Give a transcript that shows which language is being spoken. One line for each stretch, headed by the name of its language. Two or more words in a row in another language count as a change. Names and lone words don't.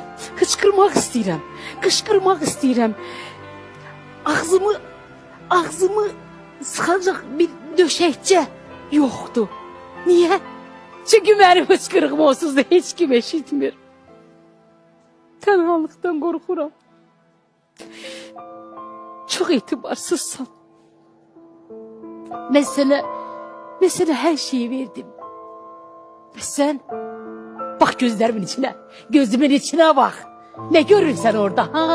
Azerbaijani: Kışkırmak istəyirəm. Kışkırmak istəyirəm. Ağzımı sıxacaq bir döşəkcə yoktu.
Turkish: Niye?
Azerbaijani: Çünkü mənim hıçqırığım onsuz da heç kim eşitmir. Tənhalıqdan qorxuram.
Turkish: Çok itibarsızsan. Mesela her şeyi verdim. Ve sen bak gözlerimin içine, gözümün içine bak. Ne görürsen orada ha?